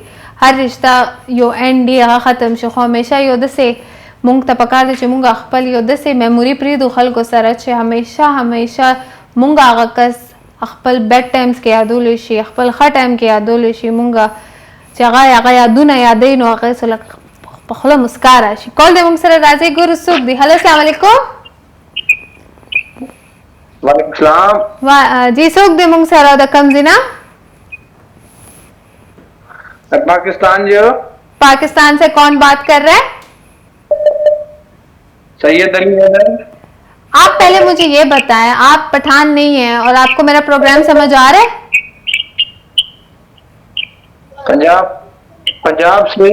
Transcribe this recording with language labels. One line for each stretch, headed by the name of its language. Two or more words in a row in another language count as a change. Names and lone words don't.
Pashto: هر رشتہ یو اند دی هغه ختم شي خو همیشه یو دسه مونږ ته پکار دی چې مونږ خپل یو دسه میموري پریدو خلکو سره چې همیشه مونږ هغه کس خپل
English: bad times
Pashto: کې یادول شي خپل ښه ټایم کې یادول شي مونږ چې هغه یادونه یادې نو هغه سره په خله مسکا شي. کول دې مونږ سره راځي ګورو څوک دی.
Arabic: هلو السلام علیکم. وعلیکم السلام.
Pashto: جی څوک دی مونږ سره د کوم ځای نه؟
Urdu: پاکستان جو. پاکستان سے کون بات کر رہا ہے? सैयद अली हैदर. آپ پہلے مجھے یہ بتائیں آپ پٹھان نہیں ہیں اور آپ کو میرا پروگرام سمجھ آ رہا ہے? پنجاب سے.